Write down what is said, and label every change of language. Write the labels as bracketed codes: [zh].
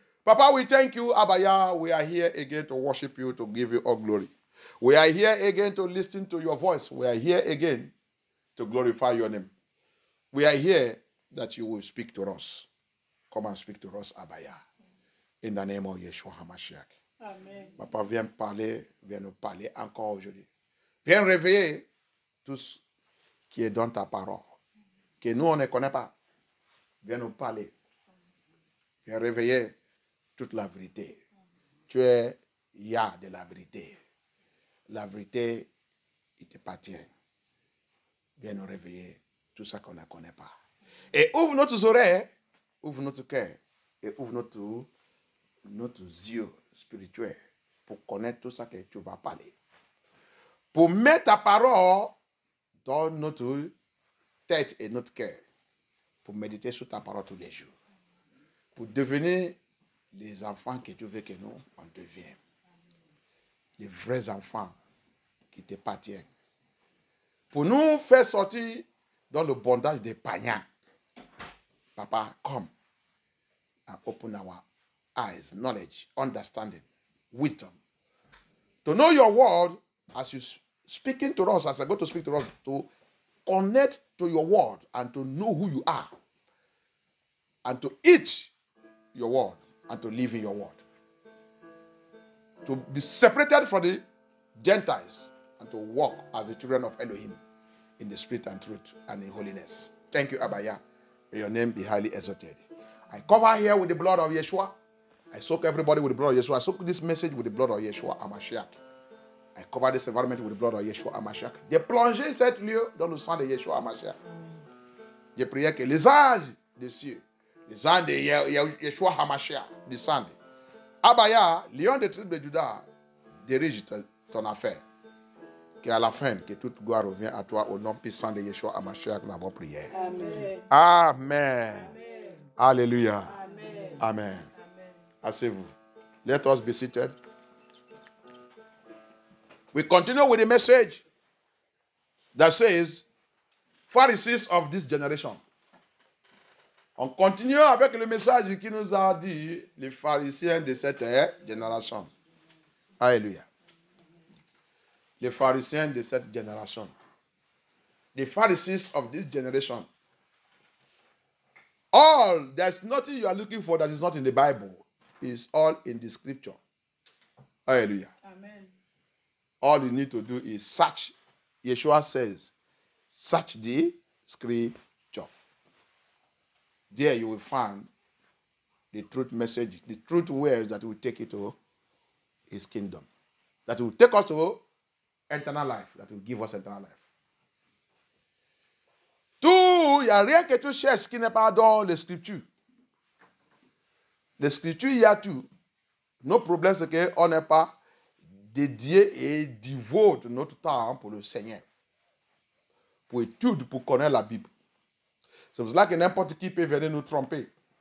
[en] Papa, we thank you, Abaya. We are here again to worship you, to give you all glory. We are here again to listen to your voice. We are here again to glorify your name. We are here that you will speak to us. Come and speak to us, Abaya. In the name of Yeshua HaMashiach. Amen. [fr] Papa, viens nous parler encore aujourd'hui. Viens réveiller tout ce qui est dans ta parole, que nous, on ne connaît pas. Viens nous parler. Viens réveiller toute la vérité. Tu es Yah de la vérité. La vérité, il t'appartient. Viens nous réveiller tout ça qu'on ne connaît pas. Et ouvre notre oreilles, ouvre notre cœur et ouvre notre yeux spirituels pour connaître tout ça que tu vas parler. Pour mettre ta parole dans notre tête et notre cœur. Pour méditer sur ta parole tous les jours. Pour devenir les enfants que tu veux que nous, on devienne. Les vrais enfants qui t'appartiennent. Pour nous faire sortir dans le bondage des païens. [en] Papa, come and open our eyes, knowledge, understanding, wisdom. To know your word as you speaking to us, as I go to speak to us, to connect to your word and to know who you are. And to eat your word and to live in your word. To be separated from the Gentiles and to walk as the children of Elohim in the spirit and truth and in holiness. Thank you, Abaya. May your name be highly exalted. I cover here with the blood of Yeshua. I soak everybody with the blood of Yeshua. I soak this message with the blood of Yeshua HaMashiach. I cover this environment with the blood of Yeshua HaMashiach. [fr] J'ai plongé cette lieu dans le sang de Yeshua HaMashiach. J'ai prié que les anges des cieux, les anges de Yeshua HaMashiach descendent. Abaya, lion des tribus de Juda, dirige ton affaire. Qu'à la fin, que toute gloire revient à toi au nom puissant de Yeshua HaMashiach, nous avons prié. Amen. Amen. Alléluia. Amen. [en] Amen. [fr] Asseyez-vous. [en] Let us be seated. We continue with the message that says, Pharisees of this generation. [fr] On continue avec le message qui nous a dit les pharisiens de cette génération. Alléluia. Les pharisiens de cette génération. [en] The Pharisees of this generation. There's nothing you are looking for that is not in the Bible. It's all in the scripture. Hallelujah. Amen. All you need to do is search. Yeshua says, search the scripture. There you will find the truth message, the truth words that will take you to his kingdom. That will take us to eternal life. That will give us eternal life. [fr] Tout, il n'y a rien que tu cherches qui n'est pas dans les Scriptures. Les Scriptures, il y a tout. Notre problème, c'est qu'on n'est pas dédié et dévote notre temps pour le Seigneur. Pour étudier, pour connaître la Bible. C'est pour cela que n'importe qui peut venir nous tromper.